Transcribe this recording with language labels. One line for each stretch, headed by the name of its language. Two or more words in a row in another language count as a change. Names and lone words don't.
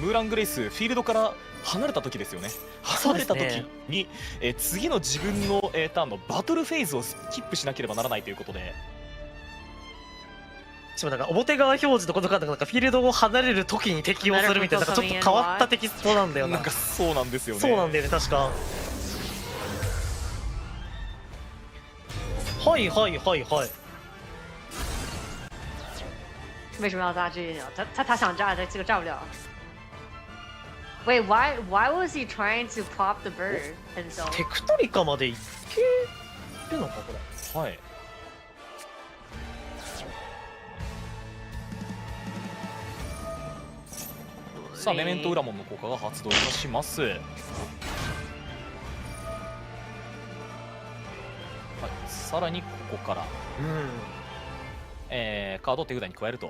Japanese: ムーラングレイスフィールドから離れた時ですよね。離れた時に、次の自分の、ターンのバトルフェーズをスキップしなければならないということで。しかもなんか表側表示のことかなんかフィールドを離れる時に適用するみたいな、なんかちょっと変わったテキストなんだよな。なんかそうなんですよね。そうなんだよね確か。はいはいはいはい。
Chinese: 为什么要炸这个？他想炸，这个炸不了。
English: Wait, why was he trying to pop the bird himself?
Japanese: テクトリカまでいけるのかこれ。はい。さあメメントウラモンの効果が発動いたします。はい、さらにここから、カードを手札に加えると。